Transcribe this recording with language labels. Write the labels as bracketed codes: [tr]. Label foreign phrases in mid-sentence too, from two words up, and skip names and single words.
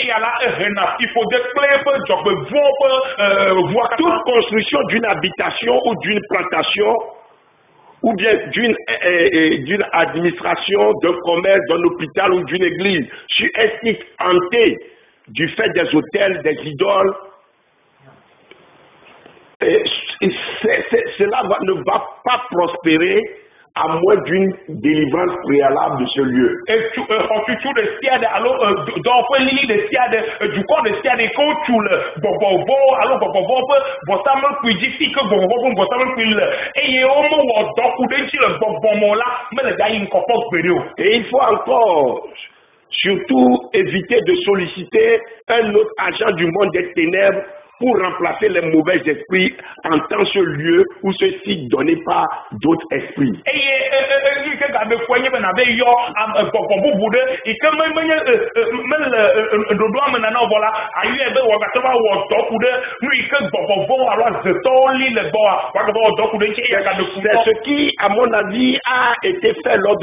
[fr] Toute construction d'une habitation ou d'une plantation ou bien d'une administration, d'un commerce, d'un hôpital ou d'une église sur un site hanté du fait des hôtels, des idoles, cela ne va pas prospérer à moins d'une délivrance préalable de ce lieu. [ee] Hotutu de siade alo dɔƒe lili de siade dukɔ de siade ko tu le gbɔgbɔbɔ alo gbɔgbɔbɔ ƒe vɔsamlekpui dzi fi ke gbɔgbɔbɔ ƒe vɔsamlekpui le eye womewɔ dɔku ɖe ŋuti le gbɔgbɔmɔ la mele ga yi ŋkɔ ƒe gbeɖe o. [fr] Et il faut encore surtout éviter de solliciter un autre agent du monde des ténèbres pour remplacer les mauvais esprits en tant ce lieu où ce site donné par d'autres esprits. C'est ce qui, à mon avis, a été fait lors de